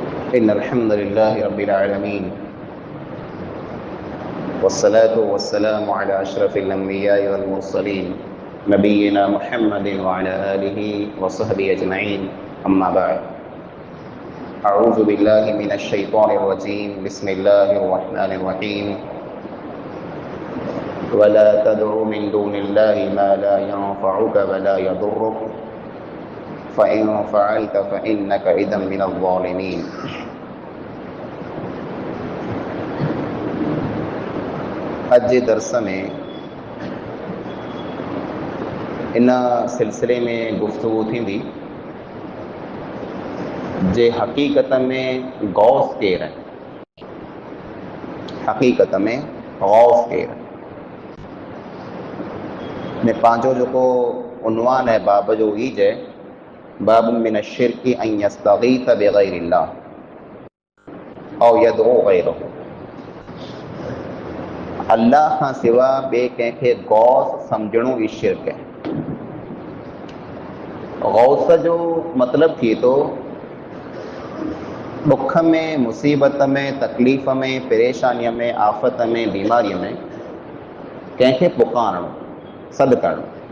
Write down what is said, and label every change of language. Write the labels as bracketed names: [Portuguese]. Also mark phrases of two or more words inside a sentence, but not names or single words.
[Arabic] إن الحمد لله رب العالمين والصلاة والسلام على أشرف الأنبياء والمرسلين نبينا محمد وعلى آله وصحبه أجمعين أما بعد أعوذ بالله من الشيطان الرجيم بسم الله الرحمن الرحيم ولا تدع من دون الله ما لا ينفعك ولا يضرك فإن فعلت فإنك إذا من الظالمين. [Sindhi] अॼु जे दर्स में इन सिलसिले में गुफ्तगू थींदी जे हक़ीक़त में गौस केरु आहे, हक़ीक़त में गौस केरु आहे। ने पंहिंजो जेको उनवान आहे बाब जो ई आहे [Arabic] باب من الشرك أن يستغيث بغير الله أو يدعو غيره. [Sindhi] अल्लाह खां सिवा ॿिए कंहिंखे गौस सम्झणो ई शिर्क आहे। गौस जो मतिलबु थिए थो दुख में, मुसीबत में, तकलीफ़ में, परेशानीअ में, आफ़त में, बीमारीअ में कंहिंखे पुकारणो, सॾु करणो।